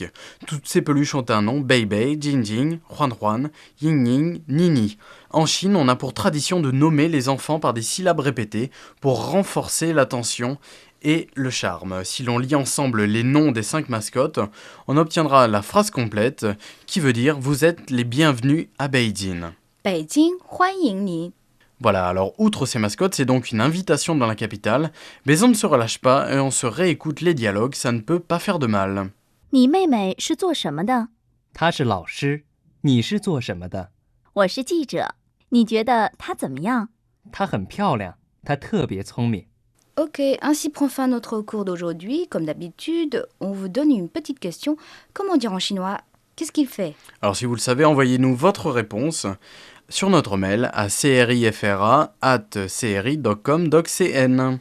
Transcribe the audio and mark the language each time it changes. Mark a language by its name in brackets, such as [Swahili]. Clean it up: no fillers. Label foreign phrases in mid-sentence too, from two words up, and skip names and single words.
[French] Toutes ces peluches ont un nom: Bei Bei, Jing Jing, Huan Huan, Ying Ying, Nini. En Chine, on a pour tradition de nommer les enfants par des syllabes répétées pour renforcer l'attention et le charme. Si l'on lit ensemble les noms des 5 mascottes, on obtiendra la phrase complète qui veut dire « Vous êtes les bienvenus à Beijing ». [Chinese] 北京欢迎你. [French] Voilà, alors outre ces mascottes, c'est donc une invitation dans la capitale, mais on ne se relâche pas et on se réécoute les dialogues, ça ne peut pas faire de mal. [Chinese] 你妹妹是做什么的？她是老师，你是做什么的？我是记者。你觉得她怎么样？她很漂亮，她特别聪明。 [French] Ok, ainsi prend fin notre cours d'aujourd'hui. Comme d'habitude, on vous donne une petite question. Comment dire en chinois? Qu'est-ce qu'il fait? Alors si vous le savez, envoyez-nous votre réponse sur notre mail à crifra@cri.com.cn.